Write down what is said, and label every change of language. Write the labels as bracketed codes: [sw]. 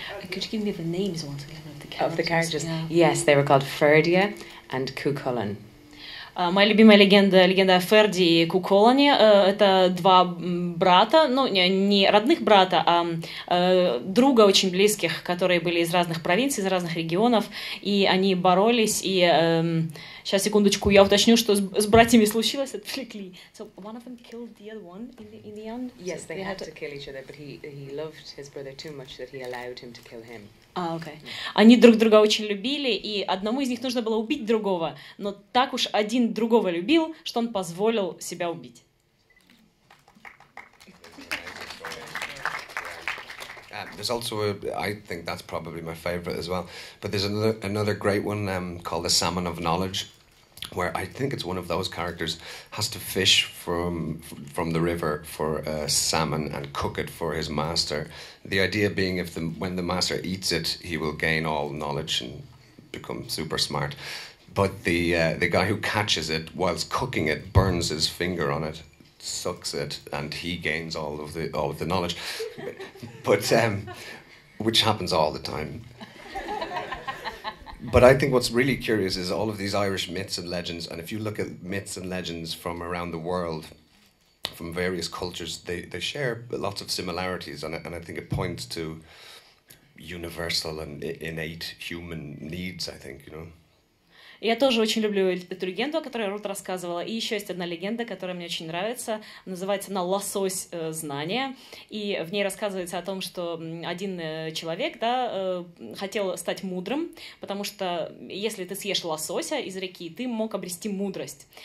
[en] Could you give me the names once again Of the characters? Yeah. Yes, they were called Ferdia and Cuchulainn. [ru] Моя любимая легенда о Ферди и Куколане. Это два брата, ну, не родных брата, а друга очень близких, которые были из разных провинций, из разных регионов, и они боролись, и сейчас, секундочку, я уточню, что с братьями случилось, отвлекли. [en] So one of them killed the other one in the end? Yes, they had to kill each other, but he loved his brother too much that he allowed him to kill him. [ru] Окей. Они друг друга очень любили, и одному из них нужно было убить другого, но так уж один другого любил, что он позволил себя убить. [en] There's also I think that's probably my favorite as well, but there's another great one called the Salmon of Knowledge, where I think it's one of those characters has to fish from the river for a salmon and cook it for his master. The idea being when the master eats it, he will gain all knowledge and become super smart. But the guy who catches it whilst cooking it burns his finger on it, sucks it, and he gains all of the knowledge. But which happens all the time. But I think what's really curious is all of these Irish myths and legends, and if you look at myths and legends from around the world, from various cultures, they share lots of similarities, and I think it points to universal and innate human needs, I think, you know. [ru] Я тоже очень люблю эту легенду, о которой Рут рассказывала. И еще есть одна легенда, которая мне очень нравится. Называется она «Лосось знания». И в ней рассказывается о том, что один человек, да, хотел стать мудрым, потому что если ты съешь лосося из реки, ты мог обрести мудрость.